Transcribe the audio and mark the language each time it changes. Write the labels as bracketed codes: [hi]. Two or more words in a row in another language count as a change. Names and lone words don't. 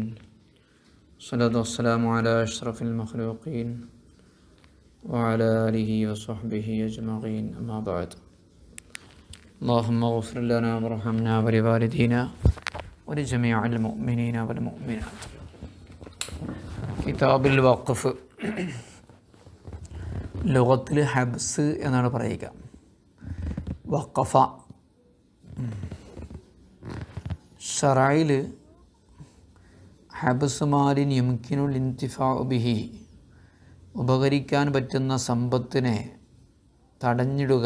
[ar] الصلاة والسلام على أشرف المخلوقين وعلى آله وصحبه أجمعين. أما بعد. اللهم اغفر لنا وارحمنا ولوالدينا ولجميع المؤمنين والمؤمنات. [ml] കിതാബ് വഖഫ് ലോകത്തിൽ ഹബ്സ് എന്നാണ് പറയുക. [ar] وقف شرعا حبس مال يمكن الانتفاع به, [ml] ഉപകരിക്കാൻ പറ്റുന്ന സമ്പത്തിനെ തടഞ്ഞിടുക.